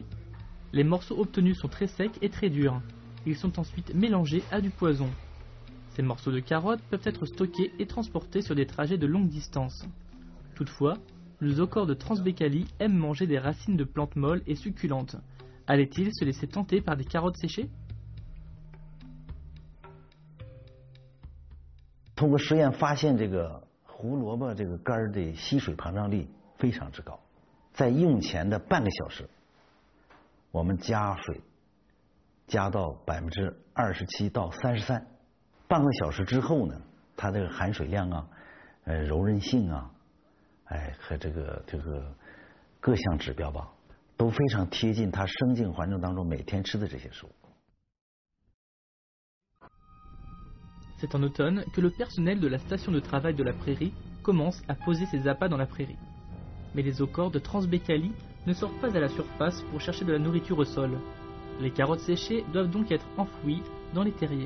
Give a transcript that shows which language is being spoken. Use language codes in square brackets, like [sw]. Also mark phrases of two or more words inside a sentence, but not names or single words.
[fr] Les morceaux obtenus sont très secs et très durs. Ils sont ensuite mélangés à du poison. Ces morceaux de carottes peuvent être stockés et transportés sur des trajets de longue distance. Toutefois, le zocore de Transbaikalie aime manger des racines de plantes molles et succulentes. Allait-il se laisser tenter par des carottes séchées? [zh] 通过实验发现，这个胡萝卜这个干的吸水膨胀力非常之高，在用前的半个小时，我们加水加到27%到33%，半个小时之后呢，它这个含水量啊、柔韧性啊，和这个各项指标吧，都非常贴近它生境环境当中每天吃的这些食物。 [fr] C'est en automne que le personnel de la station de travail de la prairie commence à poser ses appâts dans la prairie. Mais les zocores de Transbaikalie ne sortent pas à la surface pour chercher de la nourriture au sol. Les carottes séchées doivent donc être enfouies dans les terriers.